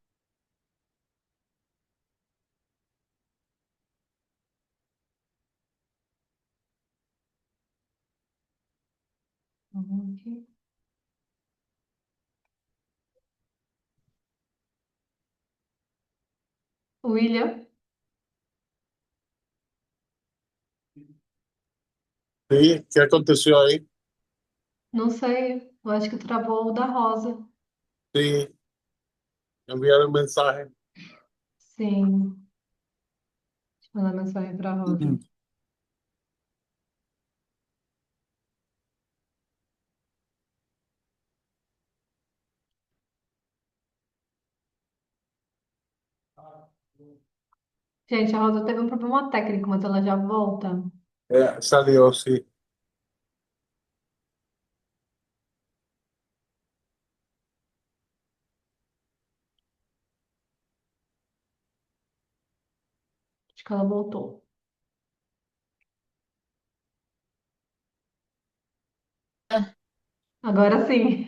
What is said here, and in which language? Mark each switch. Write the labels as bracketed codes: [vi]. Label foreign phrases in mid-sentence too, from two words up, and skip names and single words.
[es] Uhum. William, Sí, ¿qué aconteció ahí? [pt] não sei, eu acho que travou o da Rosa. [es] Sí, enviar un mensaje. [pt] Sim, deixa eu mandar mensagem para a Rosa. Ujú. Gente, a Rosa teve um problema técnico, mas ela já volta. [es] Salió, sí. [pt] Acho que ela voltou. Agora sim,